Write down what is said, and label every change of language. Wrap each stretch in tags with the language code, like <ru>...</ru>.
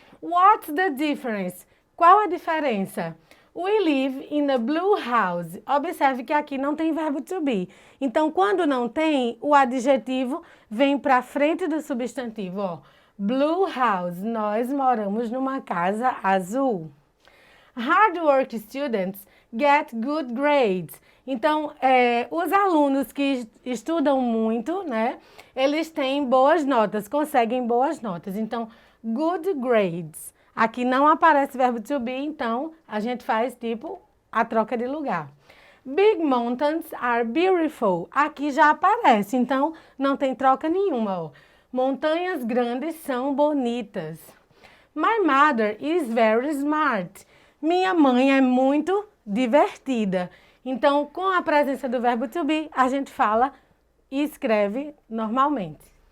<en>What's the difference?</en> <pt>Qual a diferença?</pt> <en>We live in a blue house.</en> <pt>Observe que aqui não tem verbo to be. Então, quando não tem, o adjetivo vem para frente do substantivo. Ó.</pt> <en>Blue house.</en> <pt>Nós moramos numa casa azul.</pt> <en>Hard work students get good grades.</en> <pt>Então, os alunos que estudam muito, né? Eles têm boas notas, conseguem boas notas. Então,</pt> <en>good grades.</en> <pt>Aqui não aparece verbo to be, então a gente faz tipo a troca de lugar.</pt> <en>Big mountains are beautiful.</en> <pt>Aqui já aparece, então não tem troca nenhuma. Ó. Montanhas grandes são bonitas.</pt> <en>My mother is very smart.</en> <pt>Minha mãe é muito divertida. Então, com a presença do verbo to be, a gente fala e escreve normalmente.</pt>